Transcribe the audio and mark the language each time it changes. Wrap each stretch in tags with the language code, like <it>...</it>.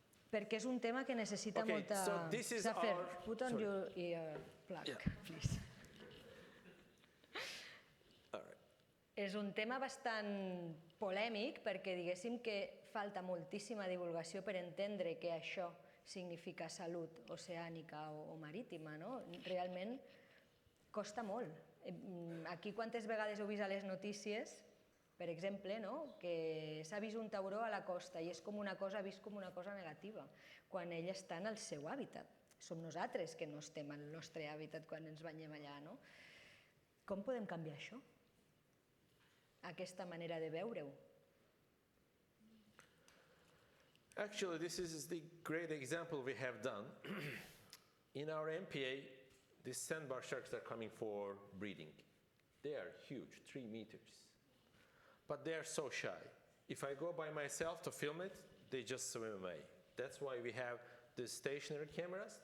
<ca>Perquè és un tema que necessita molta...</ca> <en>So this is Zafer, our... put on your ear plug, please. All right.</en> <ca>És un tema bastant polèmic perquè diguéssim que falta moltíssima divulgació per entendre què això significa salut oceànica o marítima, no? Realment costa molt. Aquí quantes vegades heu vist a les notícies, per exemple, no? Que s'ha vist un tauró a la costa i és com una cosa, vist com una cosa negativa, quan ell està en el seu hàbitat. Som nosaltres que no estem en el nostre hàbitat quan ens banyem allà, no? Com podem canviar això? Aquesta manera de veure-ho.</ca> <en>Actually, this is the great example we have done. In our MPA, these sandbar sharks are coming for breeding. They are huge, 3 meters. But they are so shy. If I go by myself to film it, they just swim away. That's why we have the stationary cameras.</en>